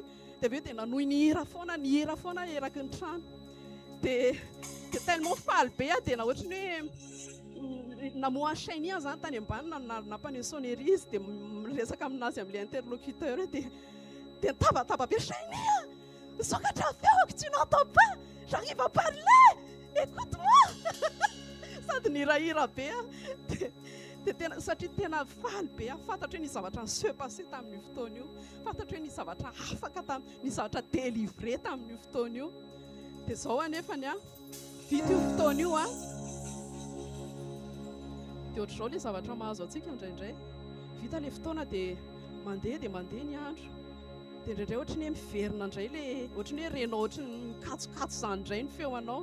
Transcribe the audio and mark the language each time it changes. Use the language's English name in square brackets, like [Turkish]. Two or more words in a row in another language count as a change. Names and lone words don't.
[Malagasy] Dia aveo dia nanohy nihira foana eraky ny trano. Dia tellement faly be dia na ohatrany hoe namoa chaîne zany tany ambany nampany sonnerie izy dia miresaka aminazy amin'ilay interlocuteur dia tabataba be chaîne. Sokatra feoko, [French] tu n'entends pas, j'arrive à parler, écoute-moi. [Malagasy] Sady nirahira be dia tena satria tena faly be. Fantatra hoe nisy zavatra [French] se passé [Malagasy] tamin'io fotoana io, fantatra hoe nisy zavatra afaka nisy zavatra délivré tamin'io fotoana io. Dia zao anefany vita io fotoana io dia ohatr'izao ilay zavatra mahazo antsika indraindray. Vita ilay fotoana dia mandeha ny andro dia indraindray ohatrany hoe miverina indray ilay ohatrany hoe renao ohatrany mikatokatso izany indray ny feonao.